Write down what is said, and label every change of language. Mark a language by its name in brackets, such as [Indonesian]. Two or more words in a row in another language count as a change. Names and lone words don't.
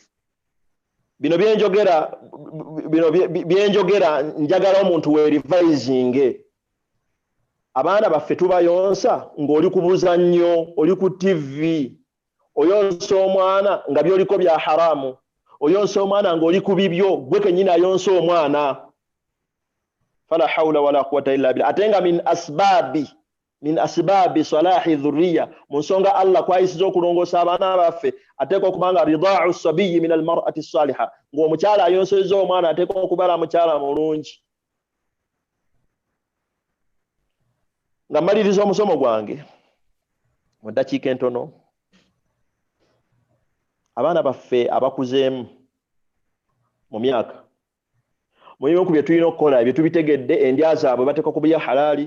[Ganda] Bino byenjogera njagala omuntu weerivayizinge. Abaana baffe tubayonsa ng'oli ku buzannyo, oli ku TV, oyonsa omwana nga byoliko bya haramu, oyonsa omwana ng'oli ku bibyo, gwe kennyini ayonsa omwana. [Arabic] فلا حول ولا قوة إلا بالله. [Ganda] Ate nga [Arabic] من أسباب صلاح الذرية, [Ganda] mu nsonga Allah kwayisiza okulongoosa abaana baffe, ateekwa okubanga [Arabic] رضاع الصبي من المرأة الصالحة, [Ganda] ng'omukyala ayonsezza omwana ateekwa okubala mukyala mulungi. Nga mmaliriza omusomo gwange mu ddakiika entono, abaana baffe abakuzeemu mu myaka, mulimu ku bye tulina okukola bye tubitegedde, endya zaabwe bateekwa kubulya halali.